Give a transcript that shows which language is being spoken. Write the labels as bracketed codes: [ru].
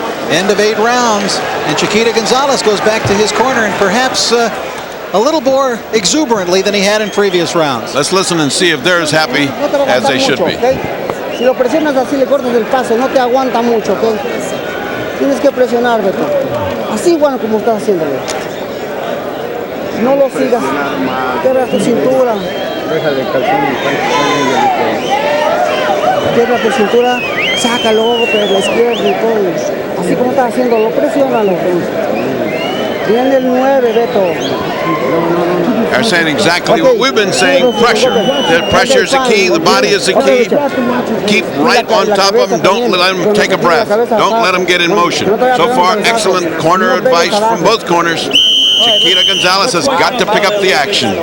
[en] End of 8 rounds, and Chiquita Gonzalez goes back to his corner, and perhaps a little more exuberantly than he had in previous rounds. Let's listen and see if they're as happy as they should be. [es] Si lo presionas así, le cortas el paso, no te aguanta mucho, ¿ok? Tienes que presionar, Beto. Así igual como estás haciéndolo. No lo sigas. Cierra tu cintura. Cierra tu cintura, sácalo, pero la izquierda y todo. Así como estás haciéndolo, presiónalo. Viene el 9, Beto. [en] They're saying exactly what we've been saying, pressure. The pressure is the key, the body is the key. Keep right on top of him, don't let him take a breath. Don't let him get in motion. So far, excellent corner advice from both corners. Chiquita Gonzalez has got to pick up the action.